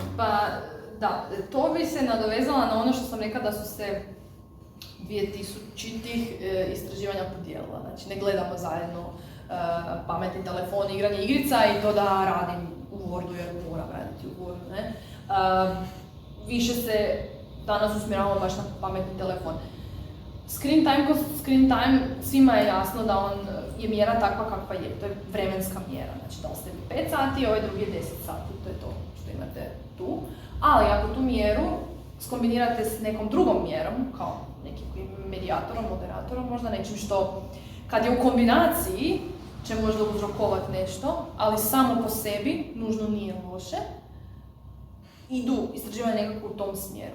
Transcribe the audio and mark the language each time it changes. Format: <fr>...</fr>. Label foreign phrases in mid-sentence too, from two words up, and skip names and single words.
<hr>Pa Da, to bi se nadovezala na ono što sam rekla da su se 2000-ih istraživanja podijelila. Znači, ne gledamo zajedno pametni telefon, igranje igrica i to da radim u Wordu jer moram raditi u Wordu, ne. Više se danas usmjeravamo baš na pametni telefon.</hr> <en>Screen time ko screen time,</en> <hr>svima je jasno da on je mjera takva kakva je, to je vremenska mjera. Znači, da li ste vi 5 sati, ovaj drugi je 10 sati, to je to što imate tu. Ali ako tu mjeru skombinirate s nekom drugom mjerom, kao nekim medijatorom, moderatorom, možda nečim što, kad je u kombinaciji, će možda uzrokovati nešto, ali samo po sebi nužno nije loše, idu istraživanja nekako u tom smjeru.</hr>